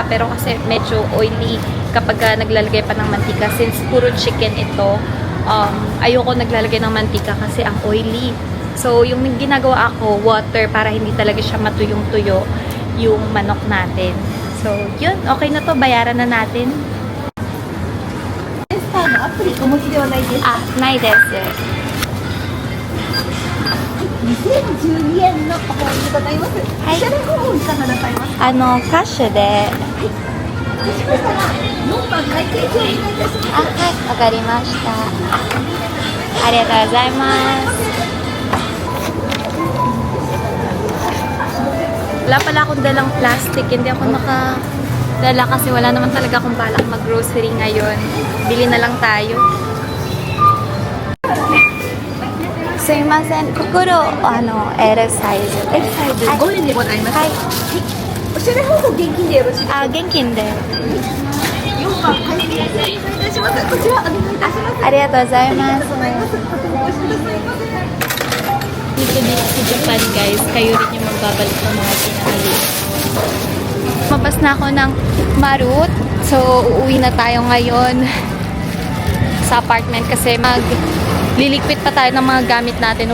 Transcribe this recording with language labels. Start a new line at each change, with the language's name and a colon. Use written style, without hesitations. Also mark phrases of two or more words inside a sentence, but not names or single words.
Filipino: Pero kasi medyo oily kapag naglalagay pa ng mantika. Since puro chicken ito, ayoko naglalagay ng mantika kasi ang oily. So, yung ginagawa ako, water para hindi talaga siya matuyong-tuyo yung manok natin. So, yun. Okay na to. Bayaran na natin.
Japanese: Ah, ないです。2012円のお買いでございます。はい。こちらの方いかがなさいますか？キャッシュで。そうしましたら、4番会計表お願いいたします。あ、はい、わかりました。ありがとうございます。
Filipino: Wala pala akong dalang plastic. Hindi ako nakadala kasi wala naman talaga akong balak mag-grocery ngayon. Bili na lang tayo.
Japanese: すいません、袋L サイズ。L サイズ5円でございます。はい。お支払い方法現金でよろしいですか？あ、現金で。4番会計お願いいたします。こちらお願いいたします。ありがとうございます。
Filipino: Dito sa Japan, guys, kayo rin yung magbabalik ng mga pinamili. Mabas na ako ng Marut. So, uuwi na tayo ngayon sa apartment kasi liligpit pa tayo ng mga gamit natin.